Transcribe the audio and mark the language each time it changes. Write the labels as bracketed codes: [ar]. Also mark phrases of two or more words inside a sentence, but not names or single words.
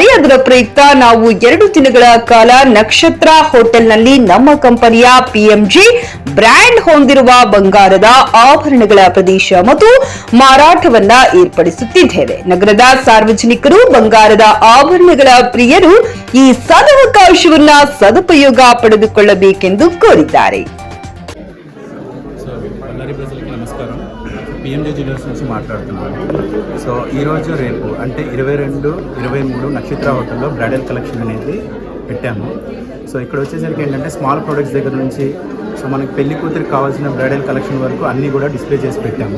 [kn] ಅದರ ಪ್ರಯುಕ್ತ ನಾವು 2 ದಿನಗಳ ಕಾಲ ನಕ್ಷತ್ರ ಹೋಟೆಲ್ನಲ್ಲಿ ನಮ್ಮ ಕಂಪನಿಯ ಪಿಎಂಜಿ ಬ್ರ್ಯಾಂಡ್ ಹೊಂದಿರುವ ಬಂಗಾರದ ಆಭರಣಗಳ ಪ್ರದೇಶ ಮತ್ತು ಮಾರಾಟವನ್ನ ಏರ್ಪಡಿಸುತ್ತಿದ್ದೇವೆ. ನಗರದ ಸಾರ್ವಜನಿಕರು ಬಂಗಾರದ ಆಭರಣಗಳ ಪ್ರಿಯರು ಈ ಸದವಕಾಶವನ್ನ ಸದುಪಯೋಗ ಪಡೆದುಕೊಳ್ಳಬೇಕೆಂದು కోరిದ್ದಾರೆ. [te] బళ్ళారి ప్రజలకి నమస్కారం. పిఎంజే జ్యువెలర్స్ నుంచి మాట్లాడుతున్నాను. సో ఈరోజు రేపు అంటే 22, 23 నక్షత్ర హోటల్లో [en] bridal collection [te] అనేది పెట్టాము. సో ఇక్కడ వచ్చేసరికి ఏంటంటే [en] small products [te] దగ్గర నుంచి సో మనకి పెళ్లి కూతురికి కావాల్సిన [en] bridal collection [te] వరకు అన్నీ కూడా డిస్ప్లే చేసి పెట్టాము.